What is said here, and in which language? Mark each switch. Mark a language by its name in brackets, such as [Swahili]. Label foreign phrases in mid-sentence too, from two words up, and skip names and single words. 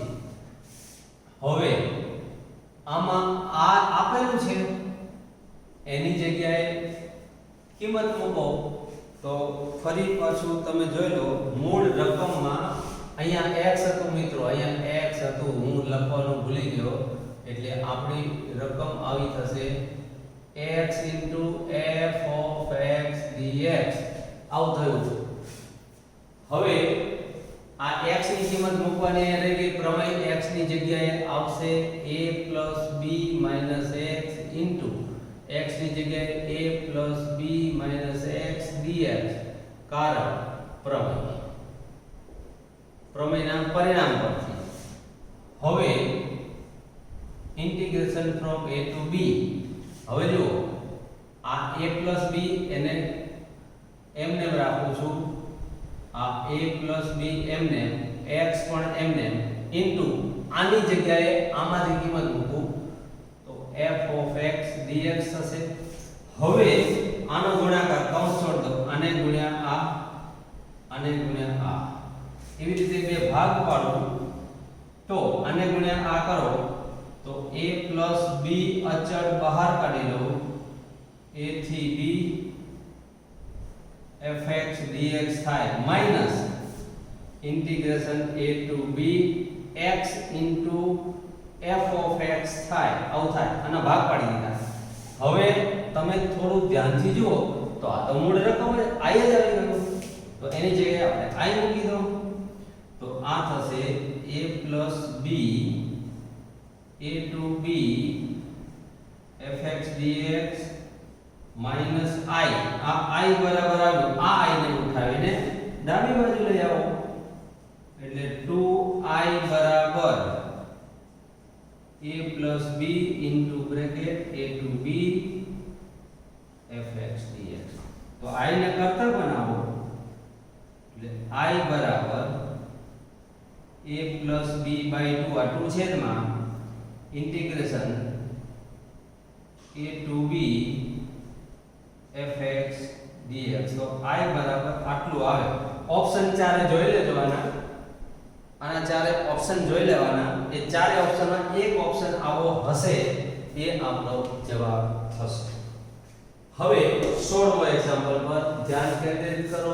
[Gujarati] હવે આમાં આ આપેલું છે એની જગ્યાએ કિંમત મૂકો તો ફરી પાછું તમે જોઈ લો. મૂળ રકમમાં અહીંયા x હતું મિત્રો, અહીંયા x હતું, હું લખવાનું ભૂલી ગયો એટલે આપણી રકમ આવી થશે [English] x into f of x dx [Gujarati] આવું થયું છે. હવે આ x ની કિંમત મૂકવાની એટલે કે પ્રમેય x ની જગ્યાએ આવશે a b x into x ની જગ્યાએ a b x dx કારણ પ્રમેયના પરિણામ પરથી. [English] હવે integration from a to b. [Gujarati] હવે જુઓ આ a b એને એમને રાખું છું. આ a b એમને x પણ એમને ઇન્ટુ આની જગ્યાએ આમાંથી કિંમત મૂકું તો [English] f of x dx [Gujarati] થશે. હવે આનો ગુણાકાર કૌંસ છોડ દો. આને ગુણ્યા આ, આને ગુણ્યા આ, એવી રીતે બે ભાગ પાડું તો આને ગુણ્યા આ કરો તો a b અચળ બહાર કાઢી લો. a થી b [English] fx dx [Gujarati] થાય માઈનસ [English] integration a to b x into f of x [Gujarati] થાય આવું થાય અને ભાગ પાડી દીધા. હવે તમે થોડું ધ્યાનથી જુઓ તો આ તો મૂળ રકમ હોય i જ આવી ગયું તો એની જગ્યાએ આપણે i મૂકી દો તો આ થશે [English] a plus b a to b fx dx minus i [Gujarati] આ i બરાબર આવ્યું આ i ને ઉઠાવીને ડાબી બાજુ લઈ આવો એટલે 2i બરાબર [English] a plus b into bracket a to b fx dx [Gujarati] તો i ને કરતા બનાવો એટલે i બરાબર [English] a plus b by 2 [Gujarati] આ 2 છેદમાં [English] integration a to b fx dx [Gujarati] તો i બરાબર આટલું આવે. ઓપ્શન ચારે જોઈ લેજો આના ચારે ઓપ્શન જોઈ લેવાના એ ચારે ઓપ્શનમાં એક ઓપ્શન આવો હશે એ આપણો જવાબ થશે. હવે 16મો એક્ઝામ્પલ પર ધ્યાન કેન્દ્રિત કરો.